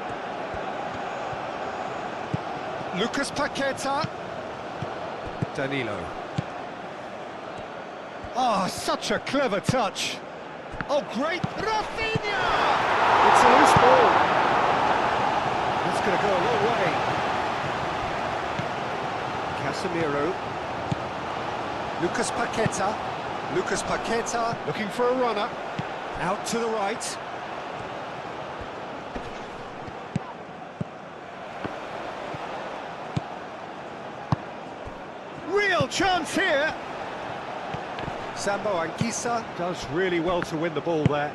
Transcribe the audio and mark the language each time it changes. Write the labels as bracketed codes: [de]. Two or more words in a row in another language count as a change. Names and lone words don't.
[en] Lucas Paqueta. Danilo. Oh, such a clever touch. Oh, great. Rafinha! It's a loose ball. That's going to go a long way. Casemiro. Lucas Paqueta. Lucas Paqueta looking for a runner. Out to the right. Real chance here. Zambo Anguissa does really well to win the ball there.